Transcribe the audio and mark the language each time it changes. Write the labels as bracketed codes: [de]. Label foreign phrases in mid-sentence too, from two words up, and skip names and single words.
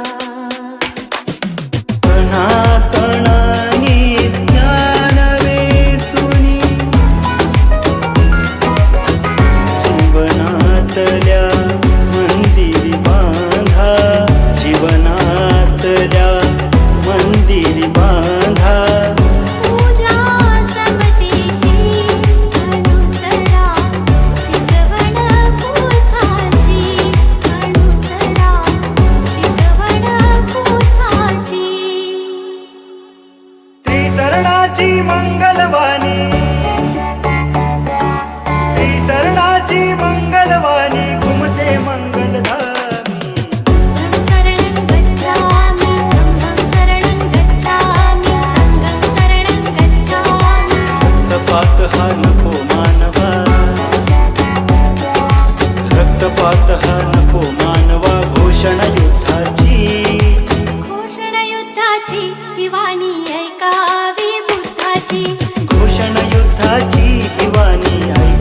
[mr] कणा कणानी ज्ञान वेचुनी जीवनातल्या मंदिरी बांधा, जीवनातल्या मंदिरी बांधा। पूजा समतेची अनुसरा शिकवण बुद्धाची, अनुसरा शिकवण बुद्धाची। त्रिसरणाची मंगलवाणी, त्रिसरणाची मंगलवाणी घुमते मंगलधामी। [pi] शरणं गच्छामि धम्मं शरणं गच्छामि संघं शरणं गच्छामि। [mr] रक्तपात हा नको मानवा, रक्तपात हा नको मानवा। घोषण युद्धाची, घोषण युद्धाची ही वाणी ऐकावी बुद्धाची। घोषण युद्धाची ही वाणी